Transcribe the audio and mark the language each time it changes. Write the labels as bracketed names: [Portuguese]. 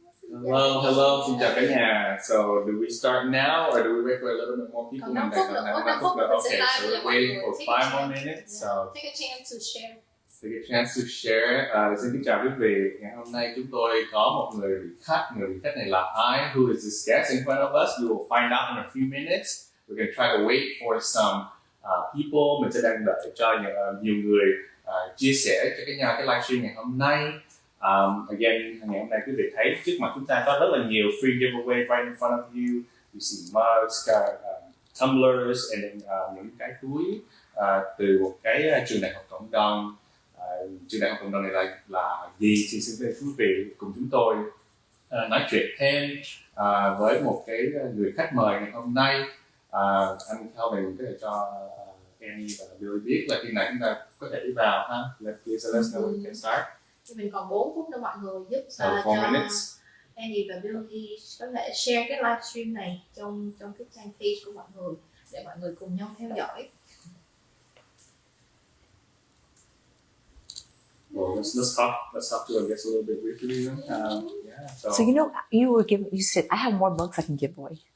[English] Hello, hello, [Vietnamese] xin chào cả nhà. [English] So, do we start now or do we wait for a little bit more people? [Vietnamese] Còn 5 phút nữa. [English] Okay, so we're waiting for 5 more minutes. So, take a chance to share. Take a chance to share. [Vietnamese] Xin kính chào quý vị. Ngày hôm nay chúng tôi có một người vị khách. Người vị khách này là ai? [English] Who is this guest in front of us? We will find out in a few minutes. We're going to try to wait for some people. [Vietnamese] Mình sẽ đang đợi cho nhiều người chia sẻ cho nhau cái livestream ngày hôm nay. Again, ngày hôm nay quý vị thấy trước mặt chúng ta có rất là nhiều [English] free giveaway right in front of you. You see mugs, tumblers, and then [Vietnamese] những cái túi từ một cái trường đại học cộng đồng. Trường đại học cộng đồng này là gì? Thì xin mời quý vị cùng chúng tôi nói chuyện thêm với một cái người khách mời ngày hôm nay. Anh Calvin có thể cho Annie và Billy biết là khi nào chúng ta có thể đi vào ha. [English] Let's know we can start. [Vietnamese] Thì mình còn 4 phút nữa mọi người giúp cho Annie và Billy có thể share cái livestream này trong cái trang page của mọi người để mọi người cùng nhau theo dõi. [English] Well, let's talk to I guess a little bit briefly. So you know, you said I have more mugs I can give away.